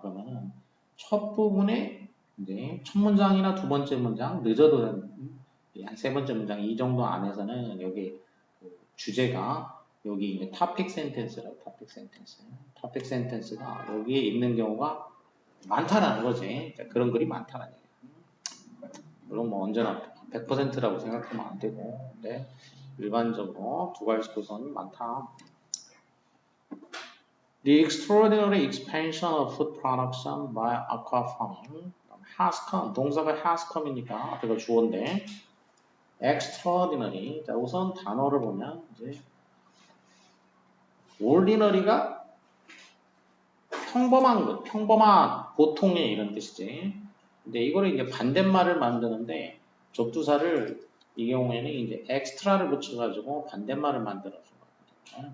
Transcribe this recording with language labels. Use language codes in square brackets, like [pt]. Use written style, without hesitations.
[ko] 그러면은 첫 부분에 이제 첫 문장이나 두 번째 문장, 늦어도 한 세 번째 문장 이 정도 안에서는 여기 그 주제가 여기 이제 토픽 센텐스라고 토픽 센텐스가 여기에 있는 경우가 많다라는 거지. 그러니까 그런 글이 많다는 얘기야. 물론 뭐 언제나 100%라고 생각하면 안 되고, 근데 일반적으로 두 가지 구성이 많다. [en] The extraordinary expansion of food production by aquafarming has come. [ko] 동사가 [en] has come [ko] 이니까 앞에가 주어인데 extraordinary. 자, 우선 단어를 보면 이제 ordinary가 평범한 것, 평범한, 보통의 이런 뜻이지. 근데 이거를 이제 반대말을 만드는데 접두사를 이 경우에는 이제 extra를 붙여가지고 반대말을 만들어준 거거든요.